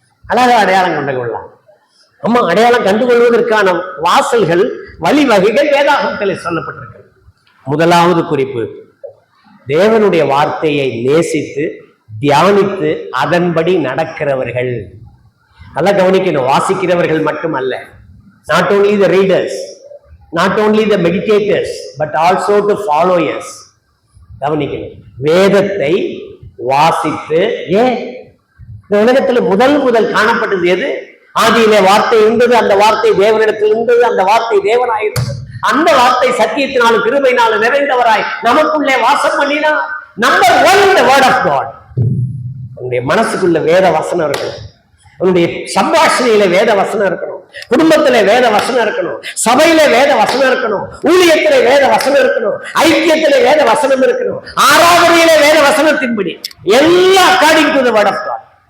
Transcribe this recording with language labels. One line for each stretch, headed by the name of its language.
Tamil: அழகாக அடையாளம் கண்டுகொள்ளலாம். அம்மா, அடையாளம் கண்டுகொள்வதற்கான வாசல்கள், வழிவகைகள் வேதாகமத்தில் சொல்லப்பட்டிருக்கு. முதலாவது குறிப்பு, தேவனுடைய வார்த்தையை நேசித்து தியானித்து அதன்படி நடக்கிறவர்கள். நல்லா கவனிக்கணும், வாசிக்கிறவர்கள் மட்டுமல்ல.
English: not only the readers, not only the meditators, but also the followers.
Tamil: கவனிக்கணும், வேதத்தை வாசித்து. ஏன் இந்த உலகத்தில் முதல் காணப்பட்டது எது? ஆதியிலே வார்த்தை இருந்தது, அந்த வார்த்தை தேவனிடத்தில் இருந்தது, அந்த வார்த்தை தேவனாயிருந்தது, அந்த வார்த்தை சத்தியத்தினாலும் கிருபையினாலும் நிறைந்தவராய் நமக்குள்ளே வாசம் பண்ணினா.
English: Number 1, the word of God.
Tamil: உன்னுடைய மனசுக்குள்ள வேத வசனம் இருக்கணும், உன்னுடைய சம்பாஷணையில வேத வசனம் இருக்கணும், குடும்பத்துல வேத வசனம் இருக்கணும், சபையில வேத வசனம் இருக்கணும், ஊழியத்திலே வேத வசனம் இருக்கணும், ஐக்கியத்திலே வேத வசனம் இருக்கணும், ஆராதனையிலே வேத வசனத்தின்படி எல்லாம்
English: According to the word of God.